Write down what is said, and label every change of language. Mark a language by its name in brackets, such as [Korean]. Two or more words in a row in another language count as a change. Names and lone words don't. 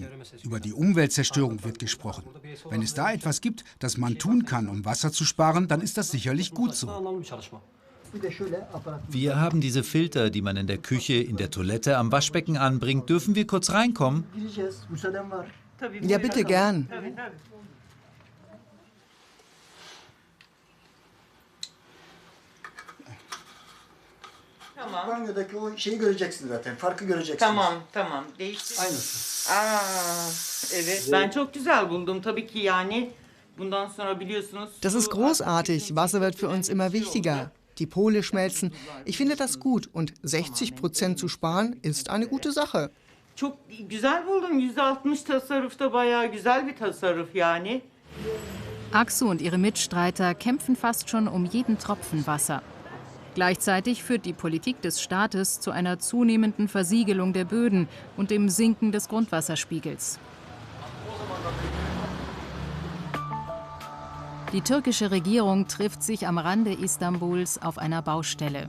[German] Über die Umweltzerstörung wird gesprochen. Wenn es da etwas gibt, das man tun kann, um Wasser zu sparen, dann ist das sicherlich gut so. Wir haben diese Filter, die man in der Küche, in der Toilette, am Waschbecken anbringt. Dürfen wir kurz reinkommen? Ja, bitte gern. [Turkish] Banyodaki o şeyi göreceksin zaten. Farkı göreceksin. Tamam. Değiştir. Aynısı. Evet. Ben çok güzel buldum. Tabii ki yani bundan sonra biliyorsunuz. [German] Das ist großartig. Wasser wird für uns immer wichtiger. Die Pole schmelzen. Ich finde das gut. Und 60% zu sparen ist eine gute Sache. [Turkish] Çok güzel buldum. %60 tasarruf da bayağı güzel bir tasarruf yani. [German] Aksu und ihre Mitstreiter kämpfen fast schon um jeden Tropfen Wasser. Gleichzeitig führt die Politik des Staates zu einer zunehmenden Versiegelung der Böden und dem Sinken des Grundwasserspiegels. Die türkische Regierung trifft sich am Rande Istanbuls auf einer Baustelle.